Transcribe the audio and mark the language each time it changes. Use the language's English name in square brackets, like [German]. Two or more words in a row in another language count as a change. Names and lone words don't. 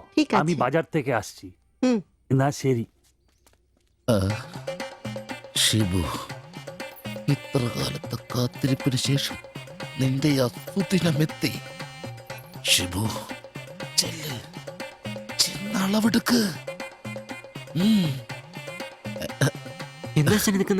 [Bangla] ঠিক আছে। আমি বাজার থেকে আসছি। হুম। [Malayalam] না ശരി. ഷിബു, ഇത്ര കാലത്തെ കാത്തിരിപ്പിന് ശേഷം നിന്റെ അസുദിനമെത്തി. ഷിബു ചെല്ല്, ചെന്നളവെടുക്ക്. എന്താ നിൽക്കുന്നേ?